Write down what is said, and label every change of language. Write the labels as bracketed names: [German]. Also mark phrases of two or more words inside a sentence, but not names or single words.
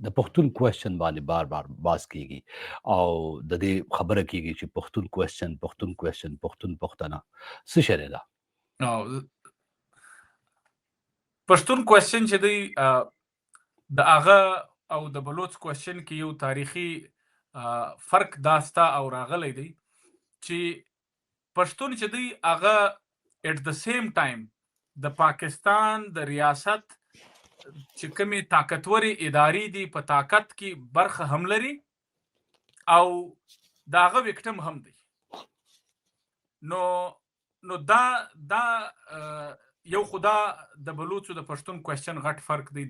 [Pashto] د پښتون کوېسچن باندې بار بار باز کیږي او د دې خبره کیږي چې پښتون کوېسچن پښتون پښتنه څه شی ده؟ او پښتون کوېسچن چې دی د هغه او د بلوچ کوېسچن کې یو تاریخي فرق داستا او راغلی دی چې پښتون چې دی هغه [English] at the same time [Pashto] د پاکستان د ریاست چې کومې طاقتورې ادارې دي په طاقت کې برخه هم لري او د هغه وکټم هم دی. نو دا یو خدا د بلوچو د پښتون کوېسچن غټ فرق دی.